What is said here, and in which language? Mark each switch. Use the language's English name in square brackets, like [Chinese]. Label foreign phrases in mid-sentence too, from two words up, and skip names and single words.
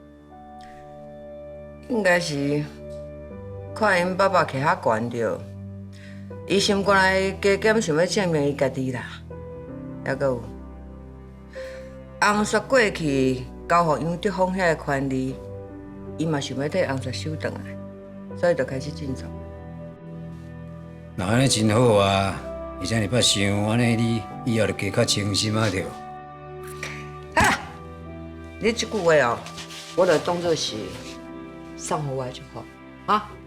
[Min Nan Chinese] 应该是看因爸爸徛较悬着。伊心肝内加减想要证明伊家己啦，还佫有红雪过去交互杨德芳遐个权利，伊嘛想要替红雪收转来，所以就开始进作。那安尼真好啊！而且你捌想，安尼你以后就加较清心啊着。哈！你即句话哦，我就当作是送互我就好啊。